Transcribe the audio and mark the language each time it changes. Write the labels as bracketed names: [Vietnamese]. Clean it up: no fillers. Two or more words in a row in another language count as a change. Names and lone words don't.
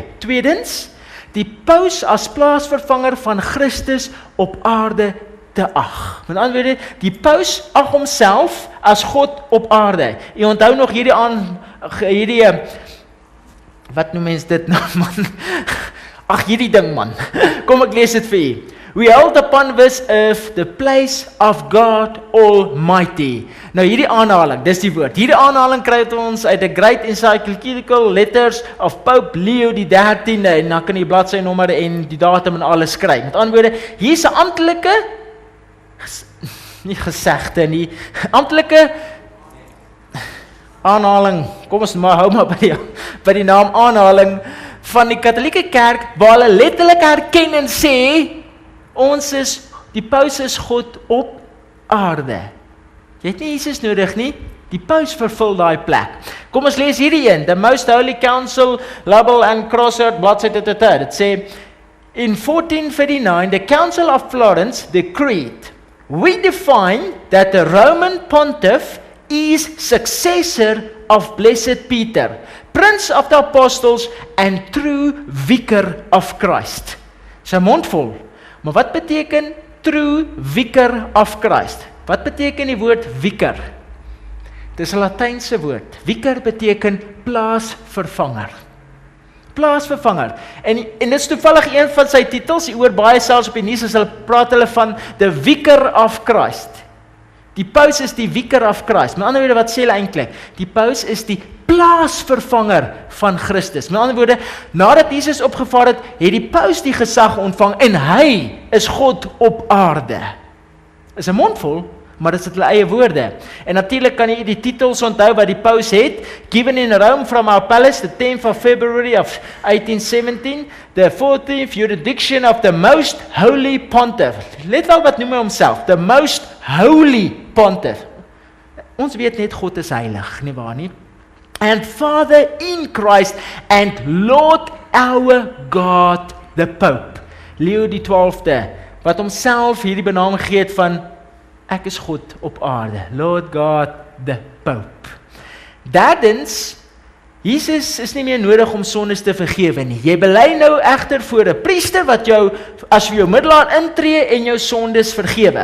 [Afrikaans] Tweedens, die paus as plaasvervanger van Christus op aarde te ag. Met ander woorde, die paus ag homself as God op aarde. Jy onthou nog hierdie wat noem mens dit nou, man? Ag, hierdie ding, man. Kom ek lees dit vir u. [English] We hold upon this earth the place of God Almighty. [Afrikaans] Nou hierdie aanhaling, dis die woord. Hierdie aanhaling kry ons uit the Great Encyclical Letters of Pope Leo die 13de, en dan kan jy bladsy-nommer en die datum en alles skryf. Met ander woorde, hier's 'n amptelike, nie gesegde nie, amptelike aanhaling, kom ons maar hou maar by die naam aanhaling van die Katolieke Kerk, waar hulle letterlik herken en sê, die paus is God op aarde. Jy het nie Jesus nodig nie, die paus vervul daai plek. Kom ons lees hierdie een, the Most Holy Council, Label and Crosshard, bladsy dit sê, [English] in 1439, the Council of Florence decreed, we define that the Roman Pontiff is successor of Blessed Peter, Prince of the Apostles and true Vicar of Christ. [Afrikaans] Sy mond vol. Maar wat beteken [English] true Vicar of Christ? [Afrikaans] Wat beteken die woord vicar? Dit is 'n Latynse woord. Vicar beteken plaasvervanger. Plaasvervanger. En dit is toevallig een van sy titels. Jy hoor baie selfs op die nuus as hulle praat hulle van [English] the Vicar of Christ. [Afrikaans] Die paus is die [English] Vicar of Christ. [Afrikaans] Met ander woorde, wat sê hulle eintlik? Die paus is die plaasvervanger van Christus. Met ander woorde, nadat Jesus opgevaar het, het die paus die gesag ontvang en hy is God op aarde. Is 'n mondvol, maar dit is hulle eie woorde. En natuurlik kan jy die titels onthou wat die paus het. [English] Given in Rome from our palace, the 10th of February of 1817, the 14th jurisdiction of the most holy pontiff. [Afrikaans] Let wel wat noem hy homself, [English] the most holy pontiff. [Afrikaans] Ons weet net God is heilig, nie waar nie? [English] And Father in Christ and Lord our God the Pope. [Afrikaans] Leo die 12de, wat homself hierdie benaming gegee het van ek is God op aarde, [English] Lord God the Pope. [Afrikaans] Derdens, Jesus is nie meer nodig om sondes te vergewe nie. Jy bely nou egter voor 'n priester wat jou as jou middelaar intree en jou sondes vergewe.